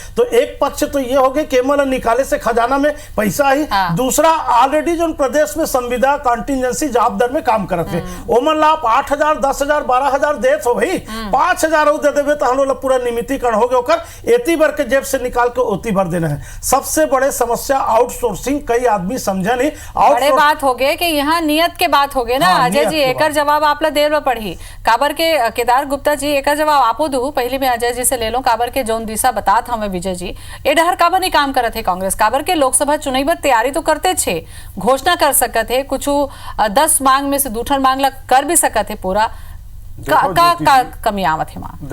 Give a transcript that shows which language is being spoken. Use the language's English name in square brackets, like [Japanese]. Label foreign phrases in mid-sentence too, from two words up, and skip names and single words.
[Chhattisgarhi] तो एक पक्ष तो ये हो गया केवल निकाले से खजाना में पैसा ही, दूसरा ऑलरेडी जो प्रदेश में संविदा [English] contingency job [Chhattisgarhi] दर में काम करते ओमन ला आप 8,000 10,000 12,000 देत हो भाई, 5,000 दे देवे तो हम लोग पूरा निमितीकरण हो गया, ओकर एती भर के जेब से निकाल के ओती भर देना है। सबसे बड़े समस्या आउटसोर्सिंग, कई आदमी समझा नहीं। बड़े बात हो गए कि यहाँ नियत के बात हो गए ना। अजय जी एकर जवाब आप ला देर में पढ़ी काबर के केदार गुप्ता जी एकर जवाब आपो दू, पहले मैं अजय जी से ले लो। काबर के जौन दिशा बतात हमें विजय जी ए डहर काबर नहीं काम करत है कांग्रेस, काबर के लोकसभा चुनाव पर तैयारी तो करते छे, घोषणा कर सकत है, कुछ 10 मांग में से दूठन मांग ला कर भी सकत है पूरा, का कमी आवत है वहां।